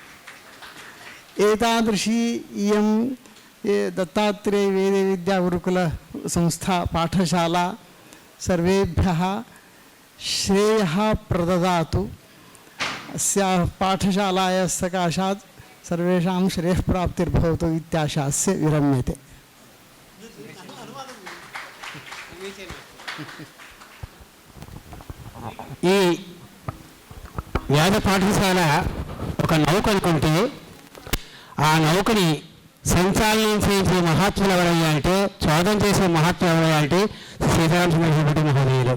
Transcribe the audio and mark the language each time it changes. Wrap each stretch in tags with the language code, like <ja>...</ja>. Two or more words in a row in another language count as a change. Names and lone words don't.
<sa>एतादृशी इयं दत्तात्रेय वेदविद्यागुरुकुलसंस्था पाठशाला सर्वेभ्यः श्रेयः प्रददातु. अस्याः पाठशालायाः सकाशात् सर्वेषां श्रेयःप्राप्तिर्भवतु इत्याशास्य विरम्यते.</sa> <te>ఈ వేద పాఠశాల ఒక నౌక అనుకుంటే ఆ నౌకని సంచాలనం చేసే మహాత్ములు ఎవరయ్యా అంటే, చోదం చేసే మహాత్ములు ఎవరయ్యా అంటే సీతారామచంద్ర మహోదయులు.</te>